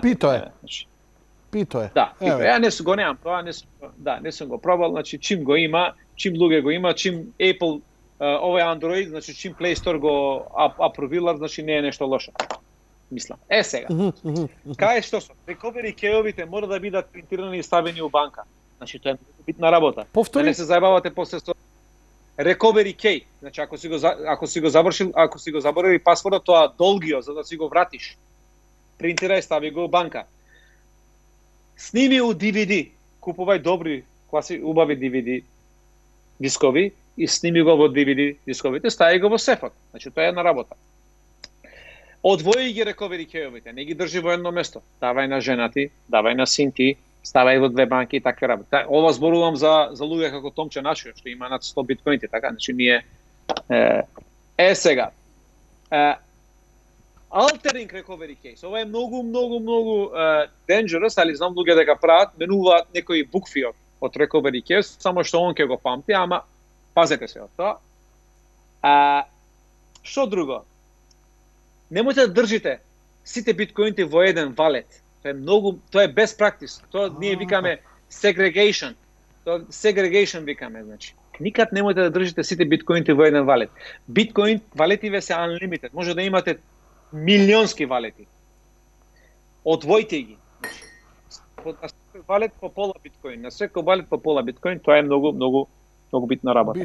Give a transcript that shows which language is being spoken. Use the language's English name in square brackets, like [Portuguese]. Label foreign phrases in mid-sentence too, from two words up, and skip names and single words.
[Macedonian] Пито е. Пито е. Да, пито. Ја не го немам тоа, не сум го пробал, значи чим го има, чим луѓе го има, чим Apple овој Android, значи чим Play Store го апровилар, значи не е нешто лошо. Мислам. Сега. Кај што со [English] recovery key-овите [Macedonian] мора да бидат принтирани и ставени у банка. Значи тоа е битна работа. Повтори. Да не се заебавате после со [English] recovery key. [Macedonian] Значи ако си го заборави пасвордот, тоа долгио за да си го вратиш. Принтирај, стави го у банка. Сними у DVD. Купувај добри, убави DVD дискови и сними го во DVD дисковите, стави го во сефот. Значи тоа е една работа. Одвои ги [English] recovery key-овите, [Macedonian] не ги држи во едно место. Давај на женати, давај на синти, ставај во две банки и такви работи. Ова зборувам за луѓе како Томче Нашио, што има над 100 биткоинти, така, значи ние сега. [English] Altering recovery case. [Macedonian] Ова е многу dangerous, али знам луѓе дека прават, менуваат некои букви од [English] recovery case, [Macedonian] само што он ќе го памти, ама пазете се од тоа. Што друго? Немојте да држите сите биткоинти во еден валет. Тоа е [English] best practice. [Macedonian] Тоа ние викаме segregation. Тоа segregation викаме, значи. Никад немојте да држите сите биткоинти во еден валет. Биткоин валетиве се unlimited. Може да имате милионски валети. Одвојте ги. На секој валет по пола биткоин, на секој валет по пола биткоин, тоа е многу битна работа.